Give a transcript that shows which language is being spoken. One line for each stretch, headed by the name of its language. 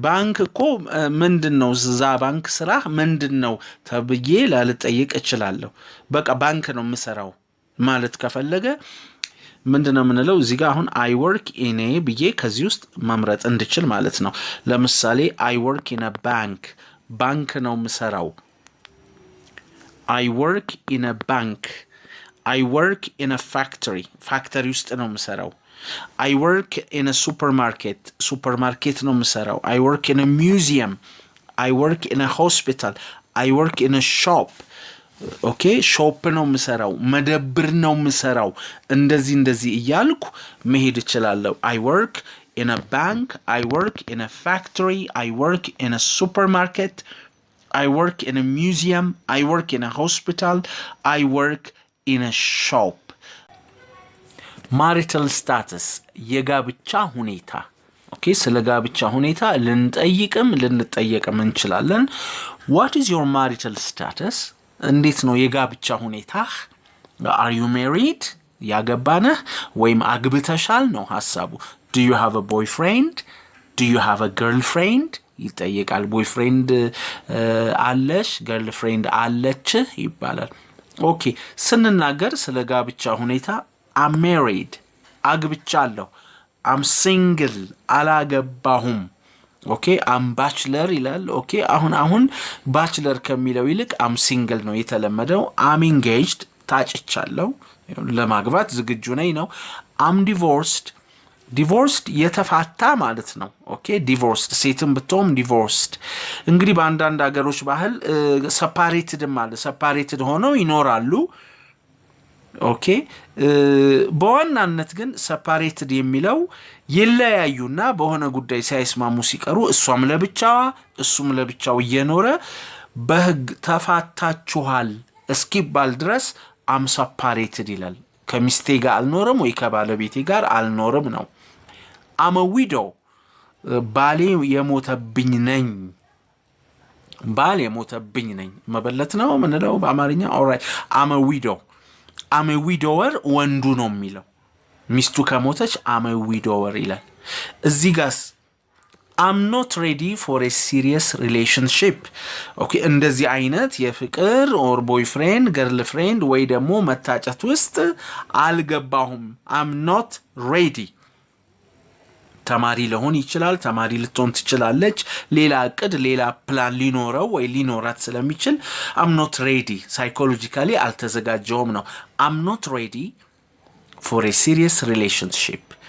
Amharic: ባንክ እኮ ምንድነው እዛ ባንክ ስራ ምንድነው ተብዬ ላልጠይቅ እችላለሁ. በቃ ባንክ ነው የምሰራው ማለት ከፈለገ ምንድነው የምንለው እዚህ ጋር አሁን
English: I work in a
Amharic: ብዬ ከዚህ ውስጥ መምረጥ እንድችል ማለት ነው.
English: ለምሳሌ I work in a bank
Amharic: ባንክ ነው የምሰራው.
English: I work in a bank. I work in a factory
Amharic: ፋክተሪ ውስጥ ነው የምሰራው.
English: I work in a supermarket
Amharic: ነው የምሰራው.
English: I work in a museum. I work in a hospital. I work in a shop.
Amharic: ኦኬ ሾፕ ነው የምሰራው፣ መደብር ነው የምሰራው። እንደዚህ እያልኩ መሄድ እችላለሁ.
English: I work in a bank. I work in a factory. I work in a supermarket. I work in a museum. I work in a hospital. I work in a shop. marital status
Amharic: የጋብቻ ሁኔታ ኦኬ ስለ ጋብቻ ሁኔታ ልንጠይቅም ልንጠየቅም እንችላለን.
English: what is your marital status
Amharic: እንዴት ነው የጋብቻ ሁኔታህ?
English: are you married
Amharic: ያገባነህ ወይም አግብተሻል ነው ሐሳቡ.
English: do you have a boyfriend? do you have a girlfriend
Amharic: ይጠየቃል. boyfriend አለሽ girlfriend አለችህ ይባላል. ኦኬ ስንናገር ስለ ጋብቻ ሁኔታ
English: I'm married
Amharic: አግብቻለሁ.
English: I'm single
Amharic: አላገባሁም. ኦኬ
English: I'm bachelor
Amharic: ይላል. ኦኬ አሁን bachelor ከሚለው ይልቅ
English: I'm single
Amharic: ነው የተለመደው.
English: I'm engaged
Amharic: ታጭቻለሁ ለማግባት ዝግጁ ነኝ ነው.
English: I'm divorced
Amharic: የተፋታ ማለት ነው. ኦኬ divorced ሴትም ብትሆን divorced እንግዲህ በአንዳንድ ሀገሮች ባህል separated ማለት separated ሆነው ይኖራሉ. ኦኬ በዋናነት ግን separated የሚለው ይለያዩና በሆነ ጉዳይ ሳይስማሙ ሲቀሩ እሷም ለብቻዋ እሱም ለብቻው እየኖረ በህግ ተፋታችኋል እስኪባል ድረስ
English: am separated
Amharic: ይላል. ከሚስቴ ጋር አልኖርም ወይ ከባለቤቴ ጋር አልኖርም ነው.
English: am a widow
Amharic: ባሌ የሞተብኝ ነኝ. ባሌ የሞተብኝ ነኝ መበለት ነው ምንለው በአማርኛ.
English: alright am a widower
Amharic: ወንዱ ነው የሚለው. ሚስቱ ከሞተች
English: am a widower
Amharic: ይላል. እዚህ ጋር
English: I'm not ready for a serious relationship.
Amharic: ኦኬ እንደዚህ አይነት የፍቅር or boyfriend girlfriend ወይ ደግሞ መታጨት ውስጥ አልገባሁም.
English: I'm not ready.
Amharic: ተማሪ ለሆን ይችላል፣ ተማሪ ልትሆን ትችላለች፣ ሌላ እቅድ ሌላ ፕላን ሊኖረው ወይ ሊኖራት ስለሚችል
English: I'm not ready psychologically
Amharic: አልተዘጋጀውም ነው.
English: I'm not ready for a serious relationship.